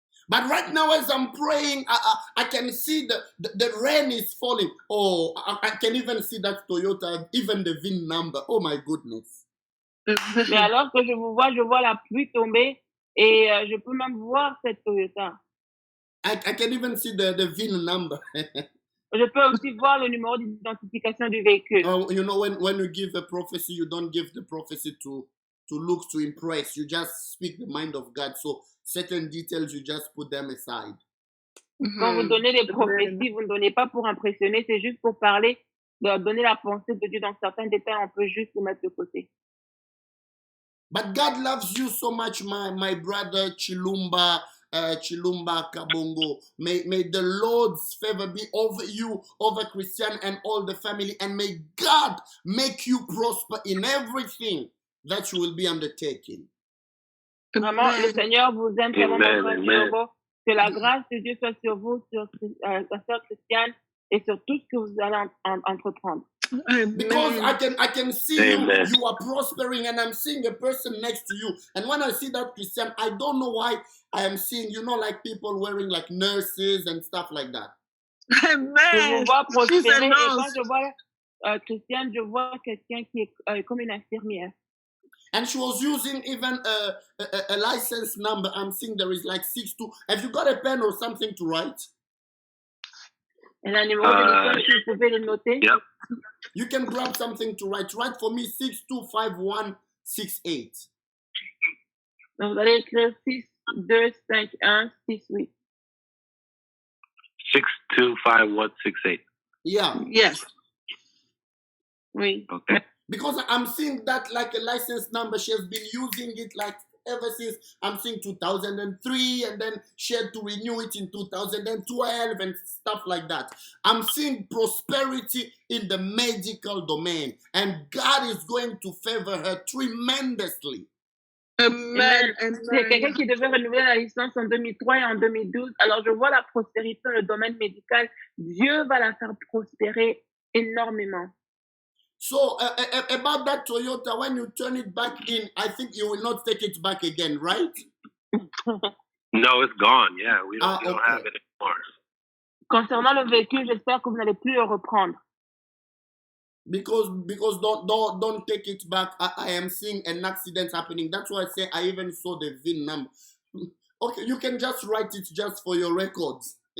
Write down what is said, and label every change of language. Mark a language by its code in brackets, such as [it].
[en] But right now, as I'm praying, I can see the rain is falling. Oh, I can even see that Toyota, even the VIN number. Oh my goodness. [fr] Mais alors que je vois la pluie tomber et je peux même voir cette Toyota. [en] I can even see the VIN number. [fr] Je peux aussi voir le numéro d'identification du véhicule. [en] When you give a prophecy, you don't give the prophecy to look to impress. You just speak the mind of God. So certain details, you just put them aside. [fr] Quand vous donnez des prophéties, vous ne donnez pas pour impressionner, c'est juste pour parler, de donner la pensée de Dieu. Dans certains détails, on peut juste les mettre de côté. [en] But God loves you so much, my brother Chilumba Kabongo. May the Lord's favor be over you, over Christian and all the family, and may God make you prosper in everything that you will be undertaking. [fr] Vraiment, le Seigneur vous aime tellement, que la grâce de Dieu soit sur vous, sur la sœur Christiane et sur tout ce que vous allez entreprendre. [en] Because I can see you are prospering, and I'm seeing a person next to you. And when I see that Christian, I don't know why I am seeing, like people wearing like nurses and stuff like that. Amen. [fr] Je vous vois prospérer, et quand je vois Christiane, je vois quelqu'un qui est comme une infirmière. [en] And she was using even a license number. I'm seeing there is like 62. Have you got a pen or something to write? [fr] Elle a un numéro de licence, si vous pouvez le noter. [en] Yep. You can grab something to write. Write for me 625168. [fr] Donc vous allez écrire 625168. 625168. [en] Yeah. Yes. [fr] Oui. [en] Okay. Because I'm seeing that like a license number. She has been using it like ever since, I'm seeing 2003, and then she had to renew it in 2012 and stuff like that. I'm seeing prosperity in the medical domain, and God is going to favor her tremendously. Amen. [fr] C'est quelqu'un qui devait renouveler la licence en 2003 et en 2012. Alors je vois la prospérité dans le domaine médical. Dieu va la faire prospérer énormément. [en] So about that Toyota, when you turn it back in, I think you will not take it back again, right? No, it's gone. Yeah, we don't, Ah, don't have okay. it anymore. [fr] Concernant le véhicule, j'espère que vous n'allez plus le reprendre. [en] Because don't take it back. I am seeing an accident happening. That's why I say I even saw the VIN number. Okay, you can just write it just for your records.